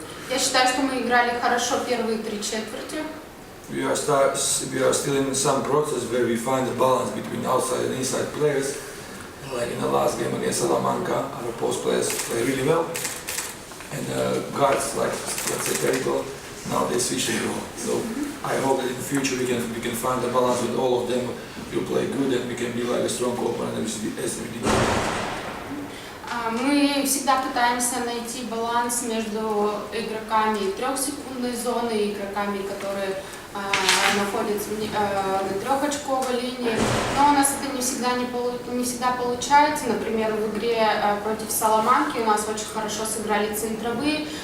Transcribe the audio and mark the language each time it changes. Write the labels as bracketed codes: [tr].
[ru] Я считаю, что мы играли хорошо первые 3 четверти. [en] We are still in some process where we find the balance between outside and inside players. Like in the last game against Salamanca, our post players play really well, and guards, like let's say Perico, now they switch the role. So I hope that in the future we can find the balance with all of them. You play good, and we can be like a strong opponent as we did. [ru] Мы всегда пытаемся найти баланс между игроками 3-секундной зоны и игроками, которые находятся на 3-очковой линии. Но у нас это не всегда получается. Например, в игре против Саламанки у нас очень хорошо сыграли центровые.